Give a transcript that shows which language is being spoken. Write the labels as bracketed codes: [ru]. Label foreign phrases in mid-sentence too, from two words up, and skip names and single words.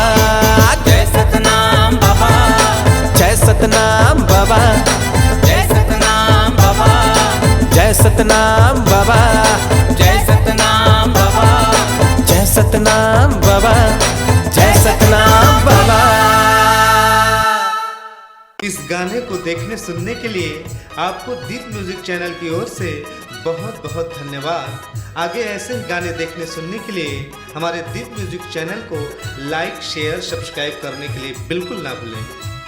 [hi] जय सतनाम बाबा, जय सतनाम बाबा, जय सतनाम बाबा, जय सतनाम बाबा, जय सतनाम बाबा, जय सतनाम बाबा, जय सतनाम बाबा। इस गाने को देखने सुनने के लिए आपको दीप म्यूजिक चैनल की ओर से बहुत बहुत धन्यवाद। आगे ऐसे ही गाने देखने सुनने के लिए हमारे दीप म्यूजिक चैनल को [en] like share subscribe [hi] करने के लिए बिल्कुल ना भूलें।